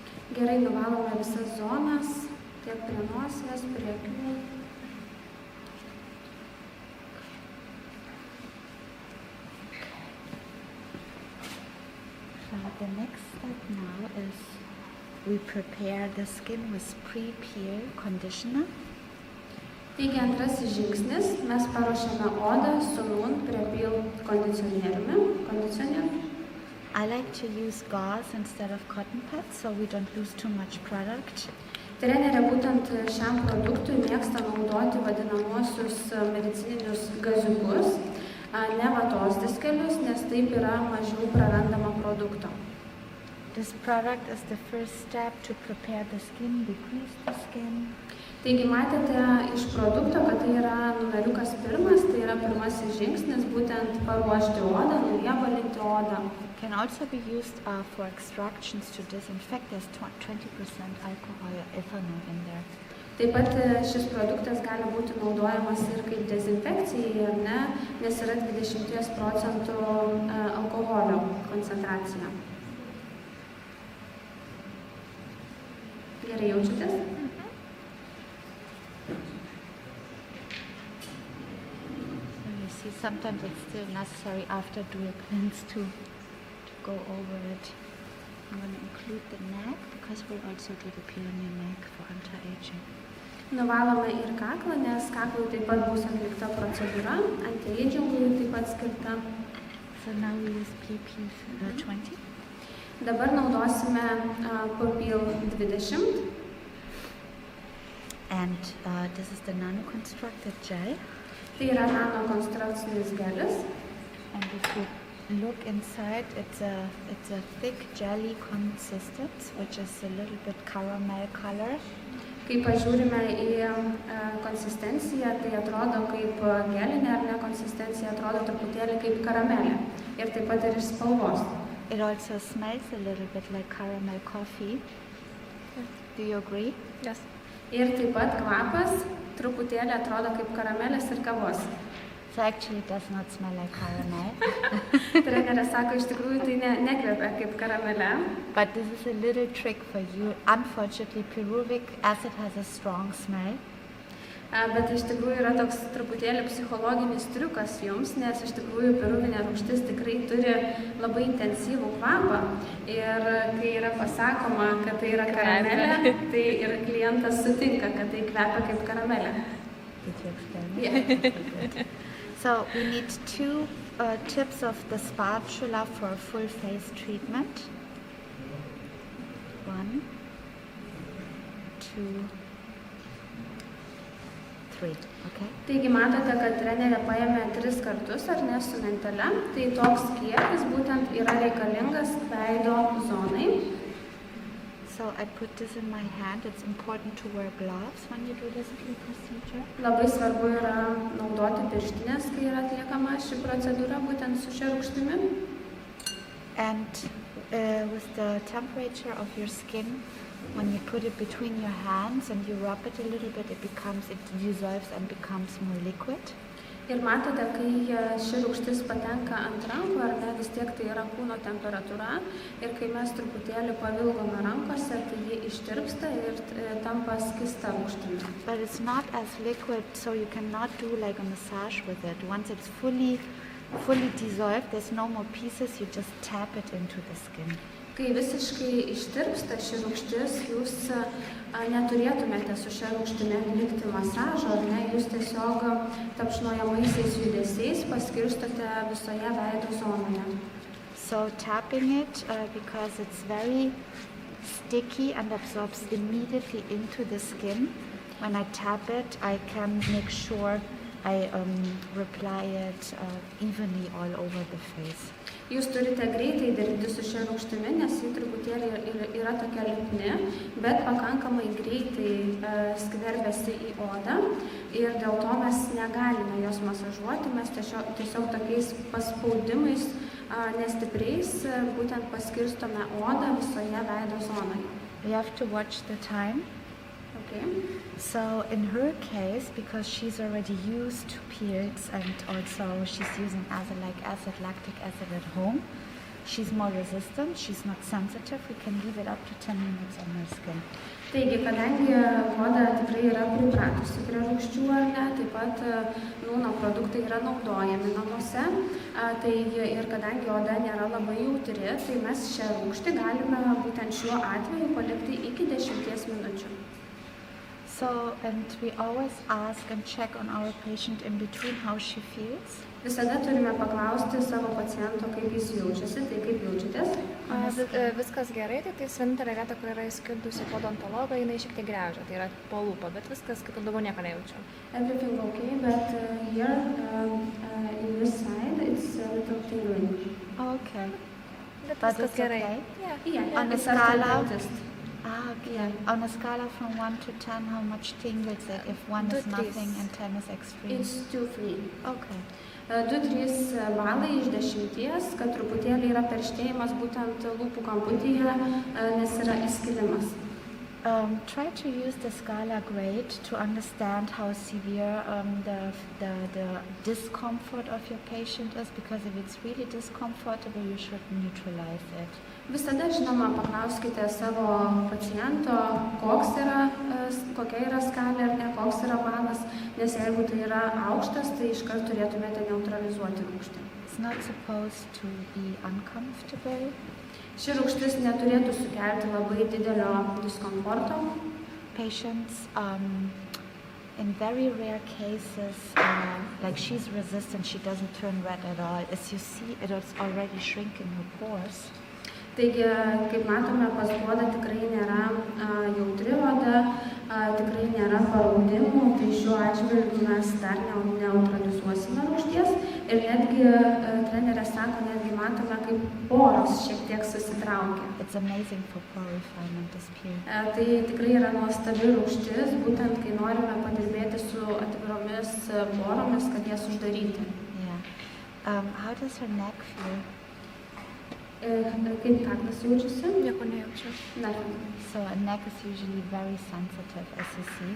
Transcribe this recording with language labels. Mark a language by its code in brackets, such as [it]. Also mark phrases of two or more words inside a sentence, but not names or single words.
[lt] Gerai nuvalome visas zonas, tiek prie nosies, prie akių. [en] The next step now is we prepare the skin with pre-peel conditioner. [lt] Taigi antrasis žingsnis, mes paruošiame odą su Nun pre-peel kondicionieriumi. [en] I like to use gauze instead of cotton pads, so we don't lose too much product. [lt] Trenerė būtent šiam produktui mėgsta naudoti vadinamosius medicininius gaziukus, ne vatos diskelius, nes taip yra mažiau prarandama produkto. [en] This product is the first step to prepare the skin, degrease the skin. Taigi matėte iš produkto, kad tai yra numeriukas pirmas, tai yra pirmasis žingsnis, būtent paruošti odą, nuriebalinti odą. Can also be used for extractions to disinfect. There's 20% alcohol or ethanol in there. [lt] Taip pat šis produktas gali būti naudojamas ir kaip dezinfekcijai, ar ne, nes yra 20% alkoholio koncentracija. Gerai jaučiatės? [en] You see, sometimes it's still necessary after dual cleanse to go over it. I'm going to include the neck because we'll also do the peel on your neck for anti-aging. [lt] Nuvalome ir kaklą, nes kaklui taip pat bus atlikta procedūra, anti-agingui taip pat skirta. [en] So now we use PP 20. [lt] Dabar naudosime Pupil 20. [en] And this is the nano-constructed gel. [lt] Tai yra nanokonstrukcinis gelis. [en] And if you look inside, it's a thick jelly consistence, which is a little bit caramel color. [lt] Kai pažiūrime į konsistenciją, tai atrodo kaip gelinė ar ne konsistencija, atrodo truputėlį kaip karamelė. Ir taip pat ir iš spalvos. [en] It also smells a little bit like caramel coffee. Do you agree? Yes. [lt] Ir taip pat kvapas truputėlį atrodo kaip karamelės ir kavos. [en] So actually it does not smell like caramel. [lt] Trenerė sako, iš tikrųjų tai nekvepia kaip karamelė. [en] But this is a little trick for you. Unfortunately, pyruvic acid has a strong smell. [lt] Bet iš tikrųjų yra toks truputėlį psichologinis triukas jums, nes iš tikrųjų piruvinė rūgštis tikrai turi labai intensyvų kvapą. Ir kai yra pasakoma, kad tai yra karamelė, tai ir klientas sutinka, kad tai kvepia kaip karamelė. [en] Did you explain it? So we need 2 tips of the spatula for a full face treatment. 1, 2, 3. Okay. [lt] Taigi matote, kad trenerė paėmė 3 kartus, ar ne, su mentele. Tai toks kiekis būtent yra reikalingas veido zonai. [en] So I put this in my hand. It's important to wear gloves when you do this procedure. [lt] Labai svarbu yra naudoti pirštinės, kai yra atliekama ši procedūra būtent su šia rūgštimi. [en] And with the temperature of your skin, when you put it between your hands and you rub it a little bit, it dissolves and becomes more liquid. [lt] Ir matote, kai ši rūgštis patenka ant rankų, ar ne, vis tiek tai yra kūno temperatūra. Ir kai mes truputėlį pavilgome rankose, tai ji ištirpsta ir tampa skista rūgštimi. [en] But it's not as liquid, so you cannot do like a massage with it. Once it's fully dissolved, there's no more pieces, you just tap it into the skin. [lt] Kai visiškai ištirpsta ši rūgštis, jūs neturėtumėte su šia rūgštimi atlikti masažo, ar ne, jūs tiesiog tapšnojamaisiais judesiais paskirstote visoje veido zonoje. [en] So tapping it, because it's very sticky and absorbs immediately into the skin. When I tap it, I can make sure I apply it evenly all over the face. [lt] Jūs turite greitai dirbti su šia rūgštimi, nes ji truputėlį yra tokia lipni, bet pakankamai greitai skverbiasi į odą ir dėl to mes negalime jos masažuoti, mes tiesiog tokiais paspaudimais nestipriais būtent paskirstome odą visoje veido zonoje. [en] We have to watch the time. Okay. So in her case, because she's already used to peels and also she's using acid, lactic acid at home, she's more resistant, she's not sensitive, we can leave it up to 10 minutes on her skin. [lt] Taigi, kadangi oda tikrai yra pripratusi prie rūgščių ar ne, taip pat nūno produktai yra naudojami namuose, tai ir kadangi oda nėra labai jautri, tai mes šią rūgštį galime būtent šiuo atveju palikti iki 10 minučių. So, and we always ask and check on our patient in between how she feels. Visada turime paklausti savo paciento, kaip jis jaučiasi, tai kaip jaučiatės. Viskas gerai, tai vienintelė vieta, kur yra įskirdusi odontologą, jinai šiek tiek graužia, tai yra po lūpą, bet viskas, kaip ir daugiau nieko nejaučiu. [en] Everything okay, but here in this side it's a little tingling. Okay. [lt] Bet [en] But [lt] viskas [en] it's [lt] gerai. [en] okay? Yeah. On a it's scala? arthrodontist. Okay. Yeah. On a scala from 1 to 10, how much tingles it if 1 is 2-3. nothing and 10 is extreme? It's 2-3. Okay. [lt] 2-3 balai iš 10, kad truputėlį yra perštėjimas būtent lūpų kamputyje, nes yra įskilimas. [en] Try to use the scala grade to understand how severe the discomfort of your patient is, because if it's really discomfortable, you should neutralize it. [lt] Visada, žinoma, paklauskite savo paciento, kokia yra skalė ar ne, koks yra balas, nes jeigu tai yra aukštas, tai iškart turėtumėte neutralizuoti rūgštį. [en] It's not supposed to be uncomfortable. [lt] Ši rūgštis neturėtų sukelti labai didelio diskomforto. [en] Patients, in very rare cases, like she's resistant, she doesn't turn red at all. As you see, it is already shrinking her pores. [lt] Taigi, kaip matome, pas odą tikrai nėra jautri oda, tikrai nėra paraudimų, tai šiuo atžvilgiu mes dar neutralizuosime rūgšties ir netgi trenerė sako, netgi matome, kaip poros šiek tiek susitraukia. [en] It's amazing for pore refinement, this period. [lt] Tai tikrai yra nuostabi rūgštis, būtent kai norime padirbėti su atviromis poromis, kad jas uždaryti. [en] Yeah. How does her neck feel? [lt] Kaip kaklas jaučiasi? Nieko nejaučiu. [en] So a neck is usually very sensitive, as you see.